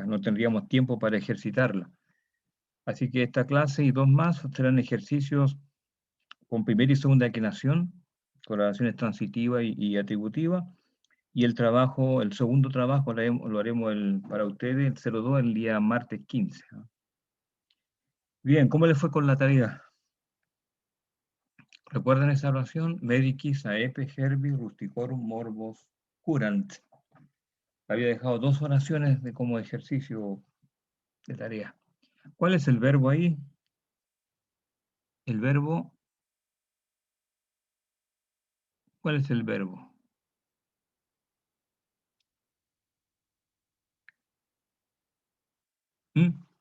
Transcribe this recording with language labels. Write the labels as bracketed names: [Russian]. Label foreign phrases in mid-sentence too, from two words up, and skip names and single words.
[Spanish] No tendríamos tiempo para ejercitarla. Así que esta clase y dos más serán ejercicios con primera y segunda declinación, con oraciones transitiva y atributiva, y el trabajo, el segundo trabajo lo haremos para ustedes, el 02, el día martes 15. Bien, ¿cómo les fue con la tarea? ¿Recuerdan esa oración? [Latin] Medicis, aepe, herbi, rusticorum, morbos, curant. [Spanish] Había dejado dos oraciones como ejercicio de tarea. ¿Cuál es el verbo ahí? El verbo. ¿Cuál es el verbo? ¿Mm?